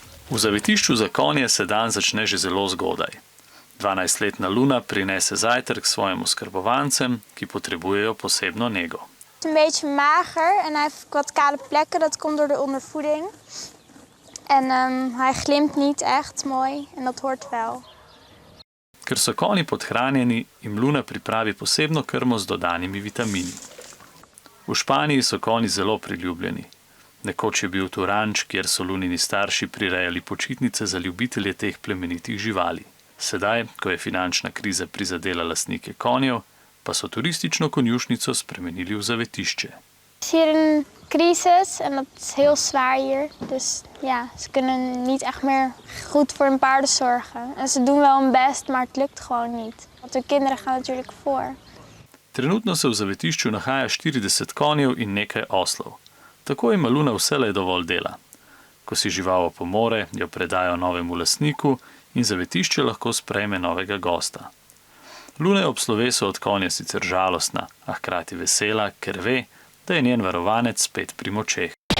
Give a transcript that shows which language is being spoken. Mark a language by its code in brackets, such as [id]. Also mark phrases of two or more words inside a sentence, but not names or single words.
[sl] V zavetišču za konje se dan začne že zelo zgodaj. 12-letna Luna prinese zajtrk svojim oskrbovancem, ki potrebujejo posebno nego. [nl] Het is een beetje mager en hij heeft wat kale plekken. Dat komt door de ondervoeding. En hij glimt niet echt mooi en dat hoort wel. [sl] Ker so konji podhranjeni, jim Luna pripravi posebno krmo z dodanimi vitamini. V Španiji so konji zelo priljubljeni. Nekoč je bil tu ranč, kjer so Lunini starši prirejali počitnice za ljubitelje teh plemenitih živali. Sedaj, ko je finančna kriza prizadela lastnike konjev, pa so turistično konjušnico spremenili v zavetišče. [nl] Het is hier een crisis en dat is heel zwaar hier. Dus ja, ze kunnen niet echt meer goed voor hun paarden zorgen. En ze doen wel hun best, maar het lukt gewoon niet. Want hun kinderen gaan natuurlijk voor. [sl] Trenutno se v zavetišču nahaja 40 konjev in nekaj oslov. Tako ima Luna vselej dovolj dela. Ko si žival opomore, jo predajo novemu lastniku in zavetišče lahko sprejme novega gosta. Luna je ob slovesu od konja sicer žalostna, a hkrati vesela, ker ve, da je njen varovanec spet pri močeh.